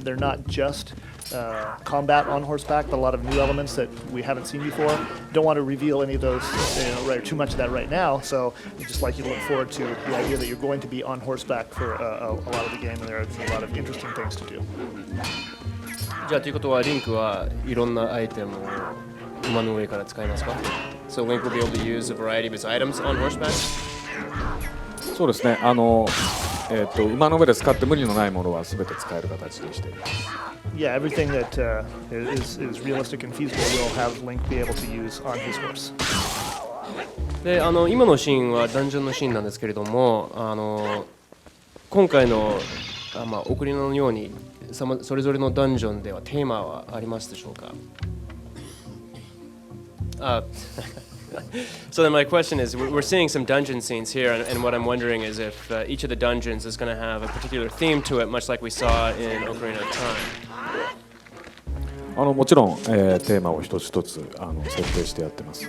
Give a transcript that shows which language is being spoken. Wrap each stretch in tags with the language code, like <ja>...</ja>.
<en>They're not just combat on horseback, but a lot of new elements that we haven't seen before. Don't want to reveal any of those, too much of that right now. So I'd just like you to look forward to the idea that you're going to be on horseback for a lot of the game, and there are a lot of interesting things to do.</en> <ja>じゃあということはリンクはいろんなアイテムを馬の上から使いますか？</ja> <en>So Link will be able to use a variety of his items on horseback?</en> <ja>そうですね。馬の上で使って無理のないものは全て使える形にしています。</ja> <en>Yeah, everything that is realistic and feasible will have Link be able to use on his horse.</en> <ja>で今のシーンはダンジョンのシーンなんですけれども、今回のオカリナのようにそれぞれのダンジョンではテーマはありますでしょうか？</ja> <en>So then my question is, we're seeing some dungeon scenes here, and what I'm wondering is if each of the dungeons is going to have a particular theme to it, much like we saw in Ocarina of Time.</en> <ja>もちろん、テーマを一つ一つ設定してやってます。</ja>